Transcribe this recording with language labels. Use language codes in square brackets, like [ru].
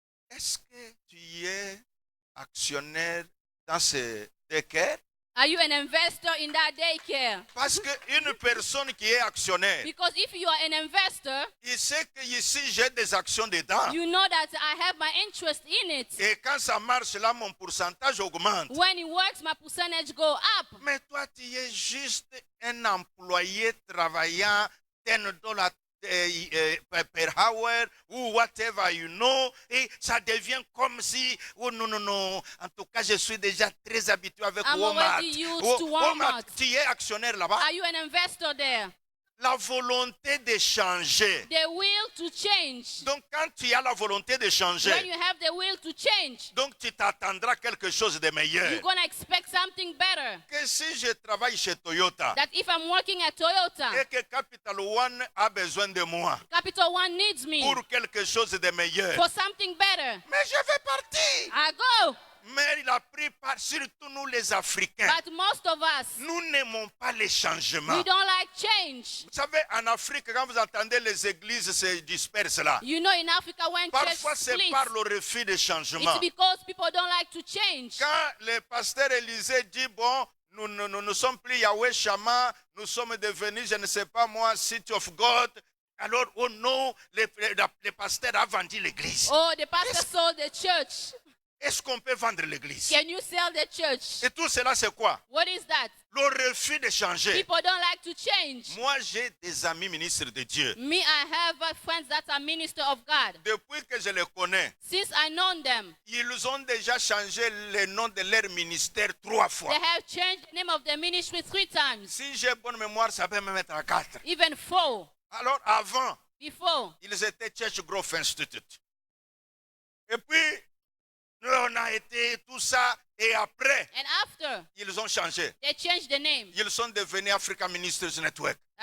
[fr] Est-ce que tu es actionnaire dans ce daycare? [en] Are you an investor in that daycare? [fr] Parce qu'une personne qui est actionnaire, [en] Because if you are an investor, [fr] il sait que ici j'ai des actions dedans. [en] you know that I have my interest in it. [fr] Et quand ça marche là, mon pourcentage augmente. [en] When it works, my percentage go up. [fr] Mais toi, tu es juste un employé travaillant $10 [en] per hour [fr] ou [en] whatever you know, [fr] et ça devient comme si, oh non, non, non, en tout cas, je suis déjà très habitué avec [en] I'm [fr] Walmart. [en] already used to Walmart. [fr] Tu es actionnaire là-bas. [en] Are you an investor there? [fr] La volonté de changer. [en] The will to change. [fr] Donc, quand tu as la volonté de [en] When [fr] changer, [en] you have the will to change, [fr] donc tu t'attendras quelque chose de meilleur. [en] you're going to expect something better. [fr] Que si je travaille chez Toyota [en] That if I'm working at Toyota, [fr] et que Capital One a besoin de moi [en] Capital One needs me [fr] pour quelque chose de meilleur, [en] for something better, [fr] mais je vais partir. [en] I go. [fr] Mais la plupart, surtout nous les Africains, [en] But most of us, [fr] nous n'aimons pas les changements. [en] we don't like change. [fr] Vous savez, en Afrique, quand vous entendez les églises se dispersent là, [en] You know, in Africa, when church [fr] parfois c'est [en] splits, [fr] par le refus de changement. [en] it's because people don't like to change. [fr] Quand le pasteur Élisée dit, bon, nous sommes plus Yahweh Shammah, nous sommes devenus, je ne sais pas moi, City of God. Alors, oh non, les pasteurs ont vendu l'église. [en] Oh, the pastor sold the church. [fr] Est-ce qu'on peut vendre l'église? [en] Can you sell the church? [fr] Et tout cela, c'est quoi? [en] What is that? [fr] Le refus de changer. [en] People don't like to change. [fr] Moi, j'ai des amis ministres de Dieu. [en] Me, I have friends that are minister of God. [fr] Depuis que je les connais, [en] Since I know them, [fr] ils ont déjà changé le nom de leur ministère 3 fois. [en] they have changed the name of the ministry 3 times, [fr] Si j'ai bonne mémoire, ça peut me mettre à 4. [en] even 4. [fr] Alors, avant, [en] Before, [fr] ils étaient Church Growth Institute. Et puis, nous, on a été tout ça. Et après, [en] and after, [fr] ils ont changé. [en] they changed the name. [fr] Ils sont devenus African Ministers Network.